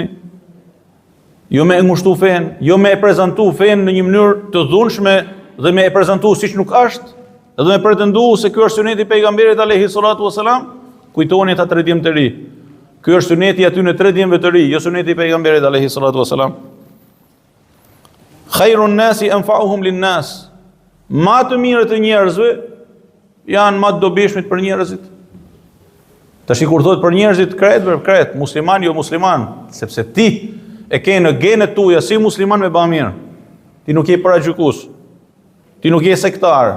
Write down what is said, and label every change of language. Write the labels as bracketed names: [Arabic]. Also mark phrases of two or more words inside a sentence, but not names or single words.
[Albanian] Jo me ngushtu fen, jo me e prezantu fen në një mënyrë të dhunshme dhe me e prezantu siç nuk është. Edhe me pretendu se ky është suneti i pejgamberit [Arabic] عليه الصلاة والسلام, [Albanian] kujtoni ata 3 djem të ri. Ky është suneti aty në 3 djemve të ri, jo suneti i pejgamberit [Arabic] عليه الصلاة والسلام. خير الناس أنفعهم للناس. [Albanian] Ma të mirët e njerëzve janë ma të dobishmit për njerëzit. Tash kur thotë për njerëzit kret, musliman jo musliman, sepse ti e ke në genet tuaja si musliman me ba mirë. Ti nuk je paragjykues. Ti nuk je sektar.